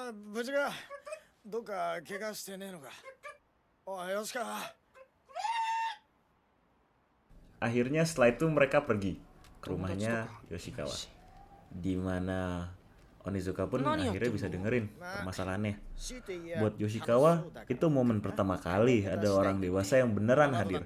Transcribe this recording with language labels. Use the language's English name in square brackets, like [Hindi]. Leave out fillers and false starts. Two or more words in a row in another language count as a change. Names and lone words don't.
[Japanese] 無事か。どっか怪我してねえのか。おい、よしか。 [Indonesian] Akhirnya setelah itu mereka pergi ke rumahnya Yoshikawa, di mana Onizuka pun akhirnya bisa dengerin permasalahannya. Buat Yoshikawa, itu momen pertama kali ada orang dewasa yang beneran hadir.